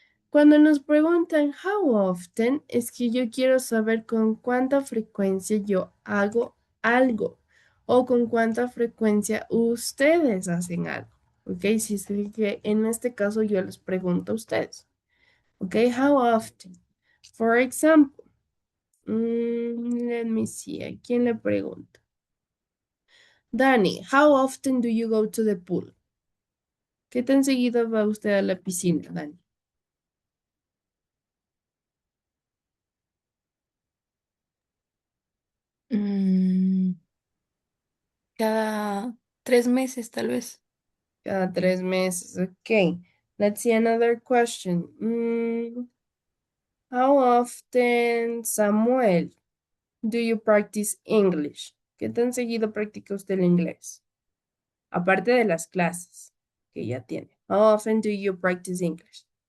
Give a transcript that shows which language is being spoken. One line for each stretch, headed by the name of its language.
Spanish: Cuando nos preguntan how often, es que yo quiero saber con cuánta frecuencia yo hago algo o con cuánta frecuencia ustedes hacen algo, ¿ok? Si es que en este caso yo les pregunto a ustedes.
English: Okay, how often? For example, let me see,
Spanish: ¿a quién le pregunto?
English: Dani, how often do you go to the pool?
Spanish: ¿Qué tan seguido va usted a la piscina, Dani? Mm, cada 3 meses, tal vez. Cada 3 meses, okay.
English: Let's see another question. How often, Samuel, do you practice English?
Spanish: ¿Qué tan seguido practica usted el inglés? Aparte de las clases que ya tiene.
English: How often do you practice English?